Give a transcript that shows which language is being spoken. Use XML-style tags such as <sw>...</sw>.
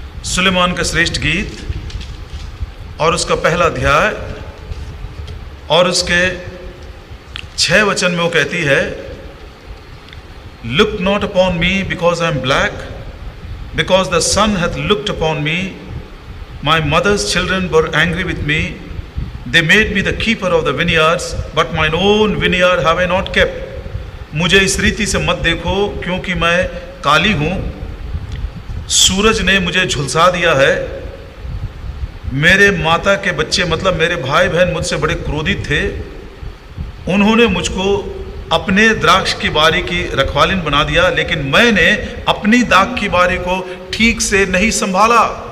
<hi>सुलेमान का श्रेष्ठ गीत और उसका पहला अध्याय और उसके 6 वचन में वो कहती है,</hi> <en>Look not upon me</en> <hi>because I am black, because the sun hath looked upon me.</hi> <en>My mother's children were angry with me. They made me the keeper of the vineyards, but mine own vineyard have I not kept.</en> <hi>मुझे इस रीति से मत देखो क्योंकि मैं काली हूँ, सूरज ने मुझे झुलसा दिया है। मेरे माता के बच्चे मतलब मेरे भाई बहन मुझसे बड़े क्रोधित थे। उन्होंने मुझको अपने द्राक्ष की बारी की रखवालिन बना दिया, लेकिन मैंने अपनी दाख की बारी को ठीक से नहीं संभाला।</hi>